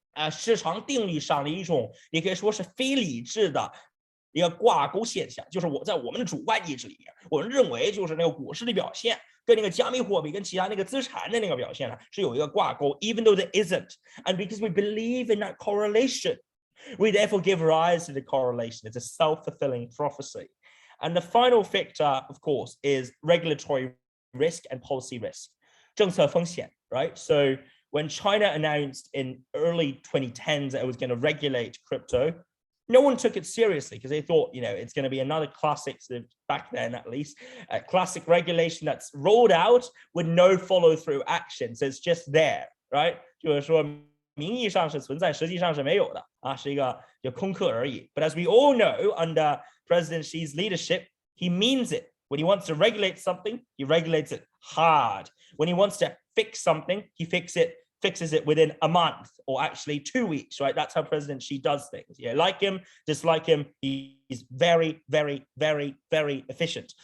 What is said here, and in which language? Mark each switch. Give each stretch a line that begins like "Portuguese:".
Chinese: 市場定律上的一種，也可以說是非理智的一个挂钩现象，就是在我们的主观意志里面，我们认为就是那个股市的表现跟那个加密货币跟其他那个资产的那个表现呢是有一个挂钩 ，
English: even though there isn't, and because we believe in that correlation, we therefore give rise to the correlation. It's a self-fulfilling prophecy. And the final factor, of course, is regulatory risk and policy risk.
Chinese: 政策风险,
English: right? So when China announced in early 2010s that it was going to regulate crypto, no one took it seriously because they thought, it's going to be another classic, back then at least, a classic regulation that's rolled out with no follow-through action. So it's just there, right?
Chinese: 就是说名义上是存在，实际上是没有的啊，是一个空壳而已。
English: But as we all know, under President Xi's leadership, he means it. When he wants to regulate something, he regulates it hard. When he wants to fix something, he fixes it within a month or actually 2 weeks, right? That's how President Xi does things. Like him, dislike him, he's very, very, very, very efficient.